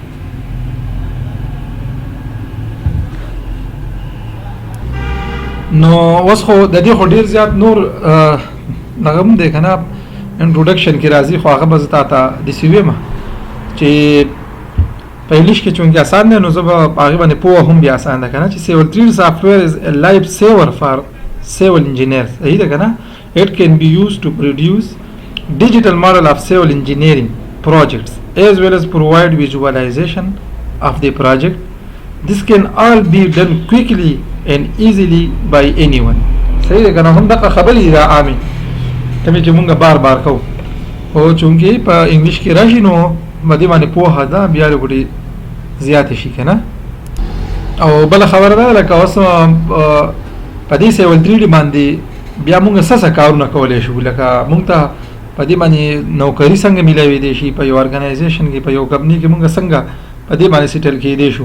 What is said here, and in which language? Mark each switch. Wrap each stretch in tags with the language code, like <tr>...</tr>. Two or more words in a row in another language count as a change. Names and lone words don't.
<ps>نو اوس خو د دې خو ډېر زیات نور هغه هم دی که نه انټروډکشن کې راځي، خو هغه به زه تا ته داسې وایم چې په انګلیش کې چونکې اسان دی نو زه به په هغې باندې پوه هم بیا اسان ده که نه، چې سیول 3</ps> <en>software is a life saver for civil engineers.</en> <ps>صحیح ده که نه؟</ps> <en>It can be used to produce digital model of civil engineering projects as well as provide visualization of the project. This can all be done quickly and easily by anyone.</en> <ps>صحیح ده که نه؟ هم دغه خبرې دا عامې کومې چې مونږ بار بار کوو، او چونکې په انګلیش کې راشي نو په دې باندې پوهه ده بیا لږ زیاتې شي که نه. او بله خبره ده لکه اوس په دې سیول 3 باندې بیا مونږ څه کارونه کولی شو، لکه مونږ ته په دې باندې نوکري څنګه میلاویدی شي، په یو ارګنایزیشن کې په یو کمپني کې مونږ څنګه په دې باندې سیټل کېدی شو.</ps>